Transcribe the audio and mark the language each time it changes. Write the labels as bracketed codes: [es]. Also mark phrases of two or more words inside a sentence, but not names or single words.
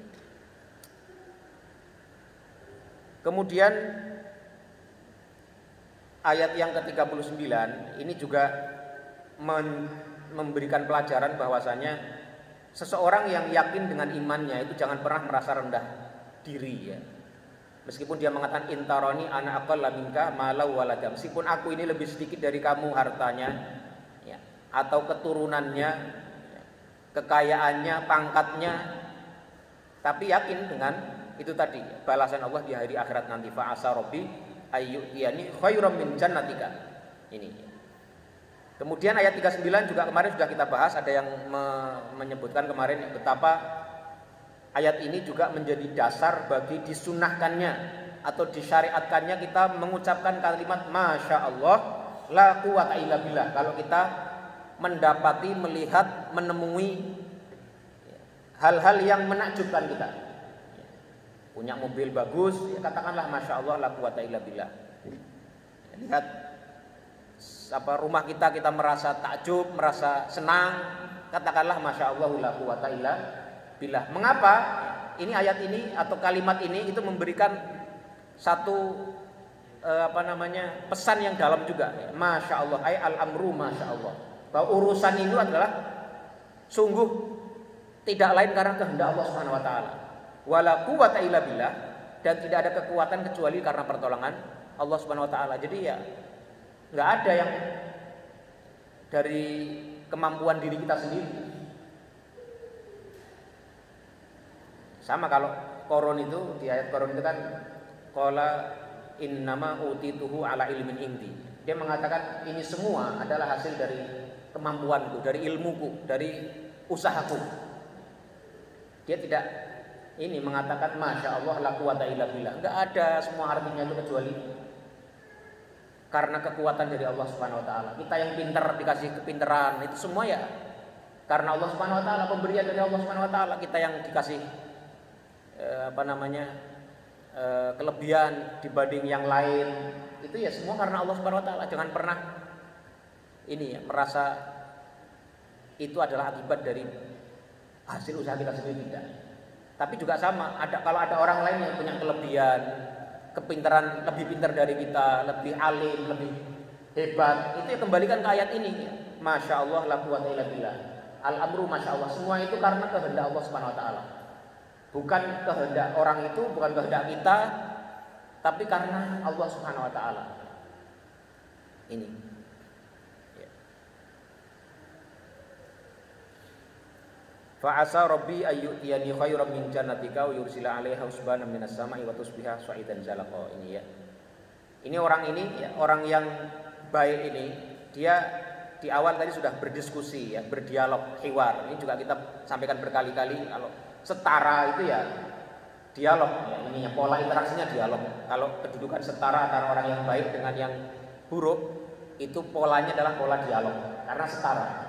[id] Kemudian ayat yang ke-39 ini juga memberikan pelajaran bahwasanya seseorang yang yakin dengan imannya itu jangan pernah merasa rendah diri ya. Meskipun dia mengatakan [ar] إن تَرَنِ أنا أقل منك مالا وولدا, [id] meskipun aku ini lebih sedikit dari kamu hartanya ya, atau keturunannya, ya, kekayaannya, pangkatnya, tapi yakin dengan itu tadi balasan Allah di hari akhirat nanti. [ar] فعسى ربي أن يؤتين خيرا من جنتك. [id] Ini. Kemudian ayat 39 juga kemarin sudah kita bahas, ada yang menyebutkan kemarin betapa ayat ini juga menjadi dasar bagi disunahkannya atau disyariatkannya kita mengucapkan kalimat [ar] ما شاء الله لا قوة إلا بالله [id] kalau kita mendapati, melihat, menemui hal-hal yang menakjubkan kita. Punya mobil bagus, ya katakanlah [ar] ما شاء الله لا قوة إلا بالله. [id] Lihat rumah kita merasa takjub, merasa senang, katakanlah [ar] ما شاء الله لا قوة إلا بالله. [id] Mengapa? Ini ayat ini atau kalimat ini itu memberikan satu pesan yang dalam juga. [ar] ما شاء الله أي الأمر ما شاء الله. [id] Bahwa urusan itu adalah sungguh tidak lain karena kehendak Allah [ar] سبحانه وتعالى. ولا قوة إلا بالله, [id] dan tidak ada kekuatan kecuali karena pertolongan Allah [ar] سبحانه وتعالى. [id] Jadi ya enggak ada yang dari kemampuan diri kita sendiri. Sama kalau Qarun itu, di ayat Qarun itu kan [ar] قال إنما أوتيته على علم عندي. [id] Dia mengatakan ini semua adalah hasil dari kemampuanku, dari ilmuku, dari usahaku. Dia tidak ini mengatakan [ar] ما شاء الله لا قوة إلا بالله. [id] Enggak ada semua artinya itu kecuali karena kekuatan dari Allah [ar] سبحانه وتعالى. [id] Kita yang pintar dikasih kepintaran, itu semua ya karena Allah [ar] سبحانه وتعالى, [id] pemberian dari Allah [ar] سبحانه وتعالى. [id] Kita yang dikasih kelebihan dibanding yang lain, itu ya semua karena Allah [ar] سبحانه وتعالى. [id] Jangan pernah ini ya merasa itu adalah akibat dari hasil usaha kita sendiri, tidak. Tapi juga sama, kalau ada orang lain yang punya kelebihan, kepintaran, lebih pintar dari kita, lebih alim, lebih hebat, itu ya kembalikan ke ayat ini ya. [ar] ما شاء الله لا قوة إلا بالله. الأمر ما شاء الله, [id] semua itu karena kehendak Allah [ar] سبحانه وتعالى. [id] Bukan kehendak orang itu, bukan kehendak kita, tapi karena Allah [ar] سبحانه وتعالى. [id] Ini. Ya. [ar] فعسى ربي أن يؤتين خيرا من جنتك ويرسل عليها حسبانا من السماء فتصبح صعيدا زلقا. [id] Ini ya. Ini orang ini ya, orang yang baik ini, dia di awal tadi sudah berdiskusi ya, berdialog, hiwar. Ini juga kita sampaikan berkali-kali, kalau setara itu ya dialog ya, ininya pola interaksinya dialog. Kalau kedudukan setara antara orang yang baik dengan yang buruk, itu polanya adalah pola dialog karena setara.